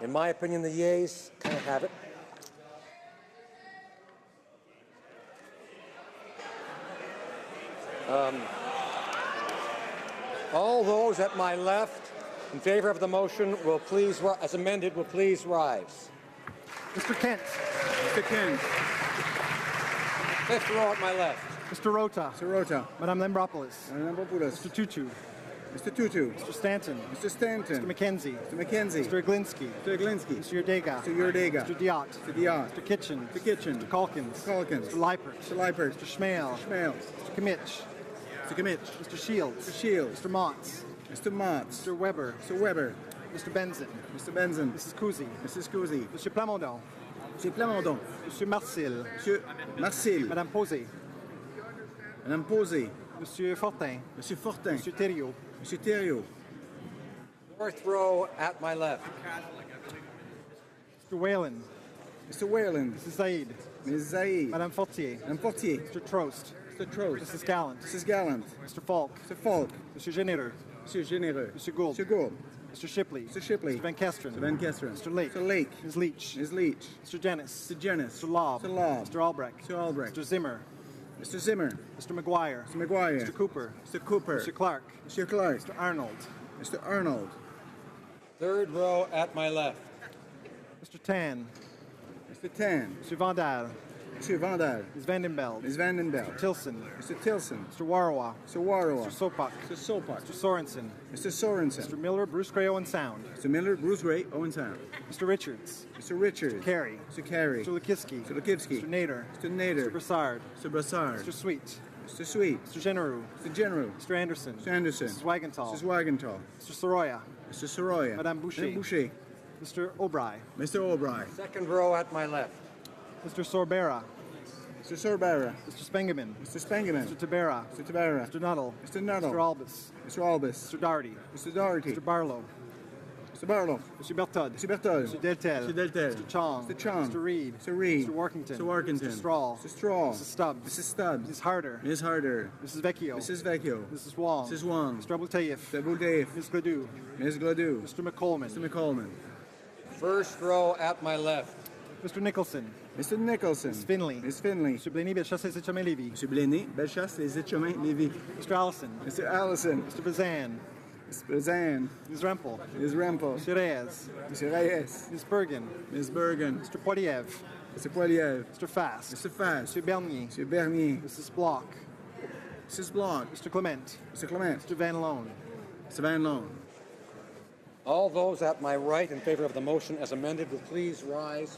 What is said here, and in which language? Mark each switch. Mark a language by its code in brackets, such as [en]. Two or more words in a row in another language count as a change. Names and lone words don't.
[en] In my opinion, the yeas kind of have it. All those at my left in favor of the motion will please, as amended, will please rise. Mr. Kent. Mr. Kent. Fifth row at my left. Mr. Rota. Mr. Rota. Madame Lambropoulos. Madame Lambropoulos. Mr. Tutu. Mr. Tutu. Mr. Stanton. Mr. Stanton. Mr. McKenzie. Mr. McKenzie. Mr. Iglinski. Mr. Iglinski. Mr. Yurdega. Mr. Yurdega. Mr. Diot. Mr. Diot. Mr. Kitchen. Mr. Kitchen. Mr. Calkins. Calkins. Mr. Leipert. Mr. Leipert. Mr. Schmale. Schmale. Mr. Kimmich. Mr. Kimmich. Mr. Shields. Mr. Shields. Mr. Motz. Mr. Motz. Mr. Weber. Mr. Weber. Mr. Benzin. Mr. Benzin. Mrs. Cousy. Mrs. Cousy. Monsieur Plamondon. Monsieur Plamondon. Monsieur Marcil. Monsieur Marcil. Madame Posé. Madame Posé. Monsieur Fortin. Monsieur Fortin. Monsieur Thériault. Monsieur Thériault. Fourth row at my left. Mr. Whalen. Mr. Whalen. Mrs. Zaid. Mrs. Zaid. Madame Fortier. Madame Fortier. Mr. Trost. Mr. Trost. Mrs. Gallant. Mrs. Gallant. Mr. Falk. Mr. Falk. Monsieur Généreux. Monsieur Généreux. Monsieur Gould. Monsieur Gould. Mr. Shipley. Mr. Shipley. Mr. Van Kesteren. Mr. Van Kesteren. Mr. Lake. Mr. Lake. Ms. Leach. Ms. Leach. Mr. Jennis. Mr. Jennis. Mr. Lobb. Mr. Lobb. Mr. Albrecht. Mr. Albrecht. Mr. Zimmer. Mr. Zimmer. Mr. McGuire. Mr. McGuire. Mr. Cooper. Mr. Cooper. Mr. Clark. Mr. Clark. Mr. Arnold. Mr. Arnold. Third row at my left. Mr. Tan. Mr. Tan. Mr. Vandal. Mr. Vandal. Ms. Vandenbeld. Ms. Vandenbeld. Mr. Tilson. Mr. Tilson. Mr. Warawa. Mr. Warawa. Mr. Sopak. Mr. Sopak. Mr. Sorensen. Mr. Sorensen. Mr. Miller, Bruce Gray, Owen Sound. Mr. Miller, Bruce Ray, Owen Sound. Mr. Richards. Mr. Richards. Carey. Mr. Carey. Mr. Lukiski. Mr. Lukiski. Mr. Nader. Mr. Nader. Mr. Brassard. Mr. Brassard. Mr. Sweet. Mr. Sweet. Mr. Genereux. Mr. General. Mr. Anderson. Mr. Anderson. Mrs. Wagenthal. Mrs. Wagenthal. Mr. Soroya. Mr. Soroya. Madame Boucher. Madame Boucher. Mr. O'Brien. Mr. O'Brien. Second row at my left. Mr. Sorbera. Mr. Sorbara. Mr. Spengeman. Mr. Spengeman. Mr. Tabera. Mr. Tabara. Mr. Nuttall. Mr. Nuttall. Mr. Albus. Mr. Albus. Mr. Doherty. Mr. Doherty. Mr. Barlow. Mr. Barlow. Mr. Bertod. Mr. Berthold. Mr. Deltel. Mr. Deltel. Mr. Chong. Mr. Chong. Mr. Reed. Mr. Reed. Mr. Workington. Mr. Workington. Mr. Straw. Mr. Straw. Mrs. Stubbs. Mrs. Stubbs. Ms. Harder. Ms. Harder. Mrs. Vecchio. Mrs. Vecchio. Mrs. Wong. Mrs. Wong. Mr. Abultayev. Mr. Abultayev. Ms. Gladue. Ms. Gladue. Mr. McColeman. Mr. McColeman. First row at my left. Mr. Nicholson. Mr. Nicholson. Ms. Finley. Ms. Finley. Mr. Blaney, Bellechasse, Les Etchemins, Lévis. Mr. Blaney, Bellechasse, Les Etchemins, Lévis. Mr. Allison. Mr. Allison. Mr. Bazan. Mr. Bazan. Ms. Rempel. Ms. Rempel. Mr. Reyes. Mr. Reyes. Ms. Bergen. Ms. Bergen. Mr. Poiliev. Mr. Poiliev. Mr. Fast. Mr. Fast. Mr. Bernier. Mr. Bernier. Mrs. Block. Mrs. Block. Mr. Clement. Mr. Clement. Mr. Van Loan. Mr. Van Loan. All those at my right in favor of the motion as amended will please rise.